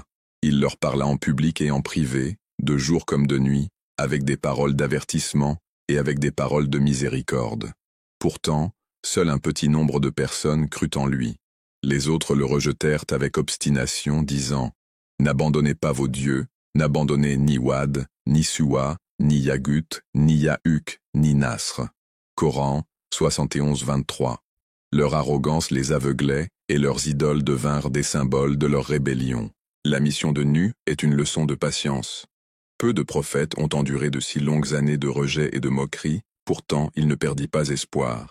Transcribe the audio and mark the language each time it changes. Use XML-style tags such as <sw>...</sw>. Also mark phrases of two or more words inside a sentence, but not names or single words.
<fr>Il leur parla en public et en privé, de jour comme de nuit, avec des paroles d'avertissement et avec des paroles de miséricorde. Pourtant, seul un petit nombre de personnes crut en lui. Les autres le rejetèrent avec obstination, disant « N'abandonnez pas vos dieux, n'abandonnez ni Wad, ni Suwa, ni Yagut, ni Yahuk, ni Nasr. » Coran 71-23. Leur arrogance les aveuglait et leurs idoles devinrent des symboles de leur rébellion. La mission de Nuh est une leçon de patience. Peu de prophètes ont enduré de si longues années de rejet et de moquerie, pourtant il ne perdit pas espoir.</fr>